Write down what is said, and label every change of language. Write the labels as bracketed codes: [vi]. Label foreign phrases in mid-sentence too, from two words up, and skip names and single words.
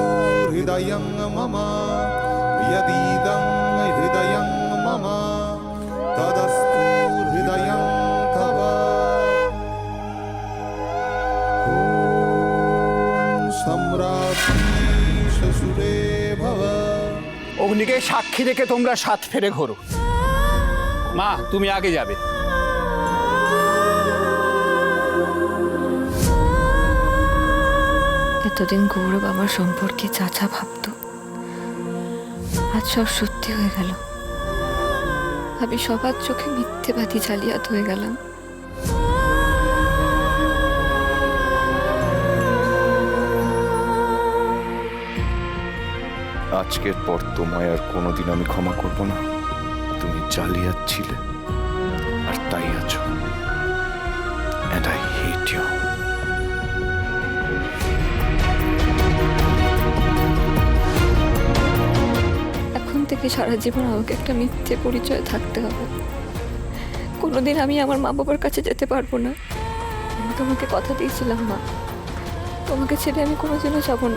[sa] हृदयं मम यदीदं हृदयं मम तदस्तु हृदयं तव ॐ सम्राज्ञी শ্বশুরে ভব। [bn] অগ্নিকে সাক্ষী রেখে তোমরা 7 ফেরে ঘোরো। মা তুমি আগে যাবে। এতদিন গৌরব আমার সম্পর্কে চাচা ভাবত, আজ সব সত্যি হয়ে গেল। আমি সবার চোখে মিথ্যেবাদী জালিয়াত হয়ে গেলাম। আজকের পর তোমায় আর কোনোদিন আমি ক্ষমা করব না। তুমি জালিয়াত ছিলে আর তাই আছো, [en] and I hate you. [bn] এখন থেকে সারা জীবন আমাকে একটা মিথ্যে পরিচয় থাকতে হবে। কোনোদিন আমি আমার মা বাবার কাছে যেতে পারবো না। আমি তোমাকে কথা দিয়েছিলাম মা, তোমাকে ছেড়ে আমি কোনোদিনও যাব না।